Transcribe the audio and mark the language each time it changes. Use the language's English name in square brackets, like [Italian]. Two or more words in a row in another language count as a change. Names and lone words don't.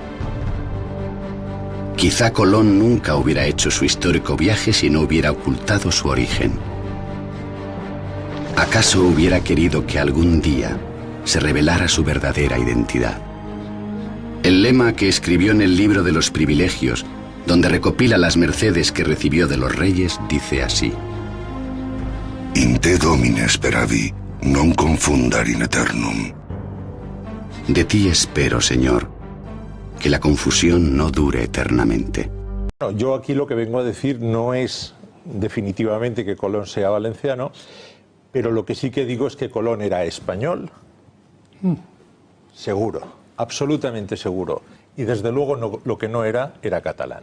[Spanish] Quizá Colón nunca hubiera hecho su histórico viaje si no hubiera ocultado su origen. ¿Acaso hubiera querido que algún día se revelara su verdadera identidad? El lema que escribió en el libro de los privilegios, donde recopila las mercedes que recibió de los reyes, dice así: [Latin] In te domine speravi, non confundar in eternum. [Spanish] De ti espero, Señor, que la confusión no dure eternamente. Bueno, yo aquí lo que vengo a decir no es definitivamente que Colón sea valenciano, pero lo que sí que digo es que Colón era español, seguro, absolutamente seguro, y desde luego no, lo que no era catalán.